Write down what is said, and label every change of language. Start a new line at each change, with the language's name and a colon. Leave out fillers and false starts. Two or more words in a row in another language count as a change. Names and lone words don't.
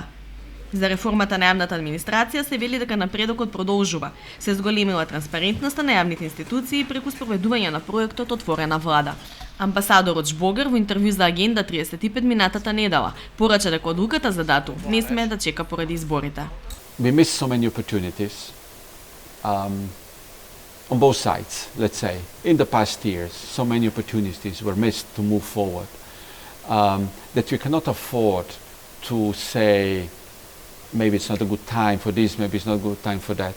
Macedonian: За реформата на јавната администрација се вели дека напредокот продолжува. Се зголемила транспарентноста на јавните институции преку спроведување на проектот Отворена влада. Амбасадорот Жбогар во интервју за Агенда 35 минатата недела порача дека одлуката за датум не смее да чека поради изборите.
English: We missed so many opportunities. On both sides, let's say. In the past years, so many opportunities were missed to move forward that we cannot afford to say, maybe it's not a good time for this, maybe it's not a good time for that.